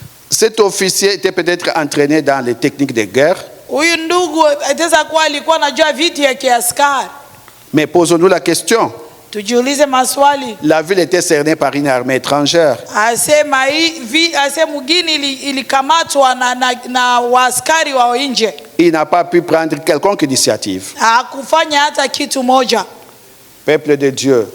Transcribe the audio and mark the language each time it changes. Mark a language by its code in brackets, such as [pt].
[fr] Cet officier était peut-être entraîné dans les techniques de guerre, [sw] Huyu ndugu ataweza kuwa alikuwa anajua vitu ya kiaskari. [fr] mais posons-nous la question. [sw] Tujiulize maswali. [fr] La ville était cernée par une armée étrangère. [sw] Asema mugini ilikamatwa na waaskari wa nje. [fr] Il n'a pas pu prendre quelconque initiative. [sw] Hakufanya hata kitu moja. [fr] Peuple de Dieu,